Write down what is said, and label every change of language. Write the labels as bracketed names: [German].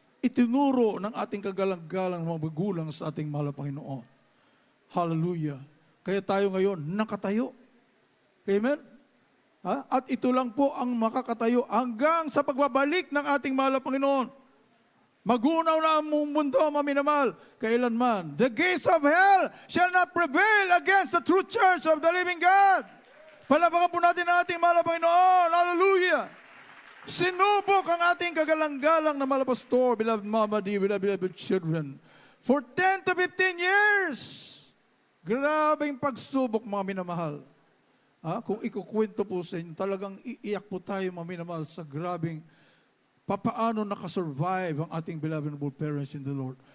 [Filipino] Itinuro ng ating kagalang-galang mga magulang sa ating mahal na Panginoon. Hallelujah. Kaya tayo ngayon nakatayo. Amen? Ha? At ito lang po ang makakatayo hanggang sa pagbabalik ng ating mahal na Panginoon. Magunaw na ang mundo, maminamahal, kailanman. [English] The gates of hell shall not prevail against the true church of the living God. [Filipino] Palapakan po natin ang ating mahal na Panginoon. [English] Hallelujah! [Filipino] Sinubok ang ating kagalang-galang na mahal na pastor, [English] beloved mama, dear beloved children, for 10 to 15 years. [Filipino] Grabing pagsubok, mga minamahal. Kung ikukwento po sa inyo, talagang iiyak po tayo, mga minamahal, sa grabing papaano nakasurvive ang ating [English] beloved parents in the Lord.